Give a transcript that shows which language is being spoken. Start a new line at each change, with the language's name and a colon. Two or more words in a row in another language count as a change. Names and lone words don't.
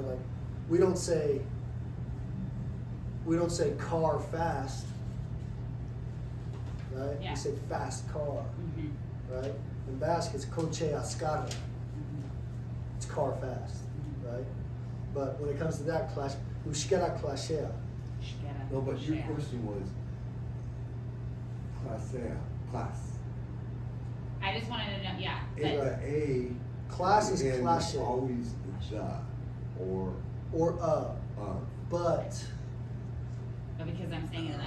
English: Like, we don't say car fast, right? Yeah. We say fast car, Mhm. right? In Basque, it's
Basque: coche ascara,
English: Mhm. it's car fast, Mhm. right? But when it comes to that class,
Basque: euskara klasea,
English: Euskara No, but your Klasea. question was Klasea, class. I just wanted to know, yeah, A, but class is and klashe, always the, or, or but because I'm saying it in that